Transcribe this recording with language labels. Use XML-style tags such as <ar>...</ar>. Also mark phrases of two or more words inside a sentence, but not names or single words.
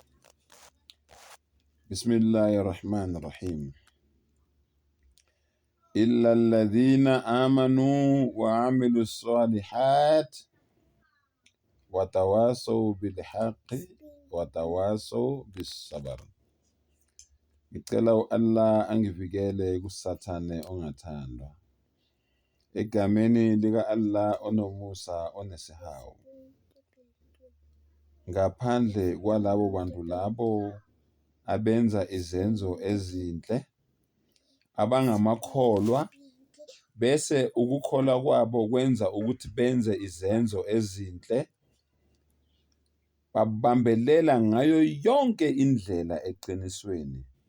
<ar>بسم الله الرحمن الرحيم. إلا الذين آمنوا وعملوا الصالحات وتواصوا بالحق وتواصوا بالصبر.</ar> <zu>Ngicela Allah angivikele kusathane ongathandwa. Egameni lika Allah onomusa onesihawu. Ngaphandle kwalabo bantu labo abenza izenzo ezinhle abangamakholwa bese ukukholwa kwabo kwenza ukuthi benze izenzo ezinhle, babambelela ngayo yonke indlela eqinisweni.</zu>